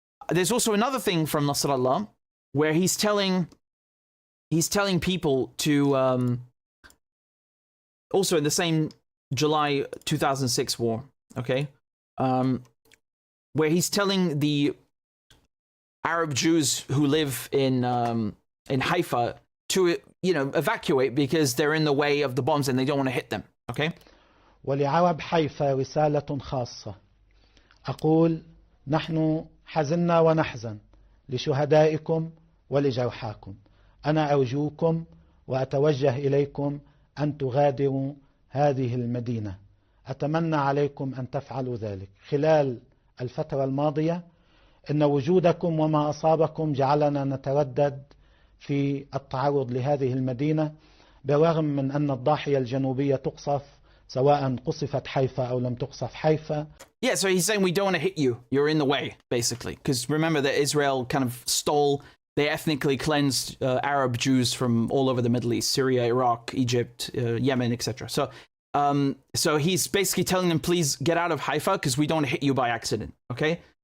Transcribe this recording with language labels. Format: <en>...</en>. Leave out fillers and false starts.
<en>There's also another thing from Nasrallah where he's telling people to, also in the same July 2006 war, okay? Where he's telling the Arab Jews who live in Haifa to, evacuate because they're in the way of the bombs and they don't want to hit them, okay?</en> <ar>ولعرب حيفا رسالة خاصة أقول نحن حزنا ونحزن لشهدائكم ولجرحاكم أنا أرجوكم وأتوجه إليكم أن تغادروا هذه المدينة أتمنى عليكم أن تفعلوا ذلك خلال الفترة الماضية إن وجودكم وما أصابكم جعلنا نتردد في التعرض لهذه المدينة بالرغم من أن الضاحية الجنوبية تقصف سواء قصفت حيفا أو لم تقصف حيفا.</ar> <en>Yeah, so he's saying we don't want to hit you. You're in the way, basically. Because remember that Israel kind of they ethnically cleansed Arab Jews from all over the Middle East, Syria, Iraq, Egypt, Yemen, etc. So he's basically telling them, please get out of Haifa because we don't want to hit you by accident, okay?</en>